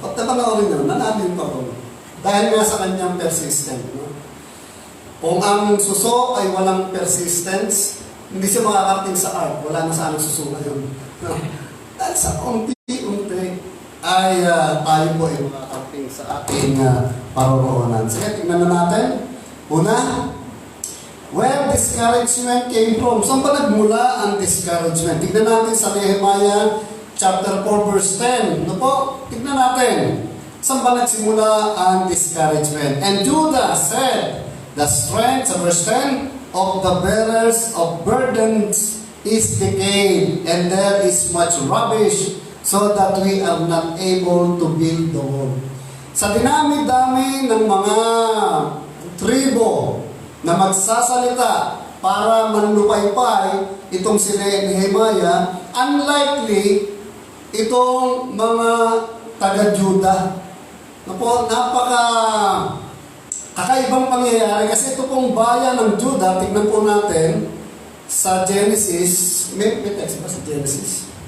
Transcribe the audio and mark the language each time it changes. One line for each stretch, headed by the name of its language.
Filipino: At napanoorin nyo, nanalo yung pagong. Dahil nga sa kanyang persistent. No? Kung ang suso ay walang persistence, hindi siya makakarating sa art. Wala na sa anong suso ngayon. No? Dahil sa unti-unti ay tayo po ay makakarating sa ating paroroonan. Sige, tingnan na natin. Una,
English: where discouragement came from.
Filipino: Saan ba nagmula ang discouragement? Tignan natin sa Nehemiah chapter 4 verse 10. Ano po? Tignan natin. Saan ba nagsimula ang discouragement?
English: And Judah said, the strength,
Filipino: sa
English: verse 10, of the bearers of burdens is decayed, and there is much rubbish, so that we are not able to build the wall.
Filipino: Sa dinami-dami ng mga tribo na magsasalita para manlupaypay itong si Nehemiah, unlikely itong mga taga-Judah Napo, napaka kakaibang pangyayari kasi ito pong bayan ng Judah, tignan po natin sa Genesis, may text ba sa Genesis?